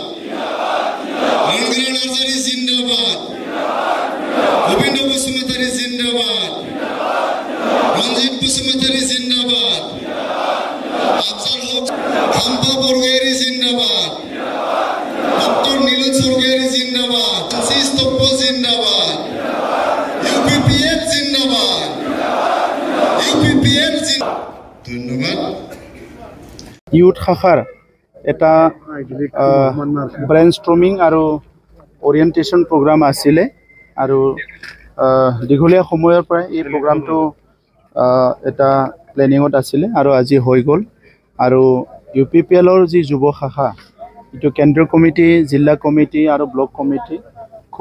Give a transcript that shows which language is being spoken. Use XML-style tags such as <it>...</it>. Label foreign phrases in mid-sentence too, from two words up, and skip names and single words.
<hi>रणग्रा नार्जारी जिंदाबाद गोविंद बसुमतारी जिंदाबाद रंजित बसुमतारी जिंदाबाद अफजल हक हाम्पा बरगयारी जिंदाबाद डॉक्टर नीलज सरगयारी जिंदाबाद आशीष तप्प जिंदाबाद UPPL जिंदाबाद UPPL धन्यवाद</hi> <as>ইউথ শাখাৰ এটা ব্ৰেইনষ্টৰ্মিং আৰু</as> <en>orientation program</en> <as>আছিলে আৰু দীঘলীয়া সময়ৰ পৰা এই প্ৰগ্ৰামটো এটা প্লেনিঙত আছিলে আৰু আজি হৈ গ'ল আৰু UPPLৰ যি যুৱ শাখা এইটো কেন্দ্ৰীয় কমিটি জিলা কমিটি আৰু ব্লক কমিটি খুব</as>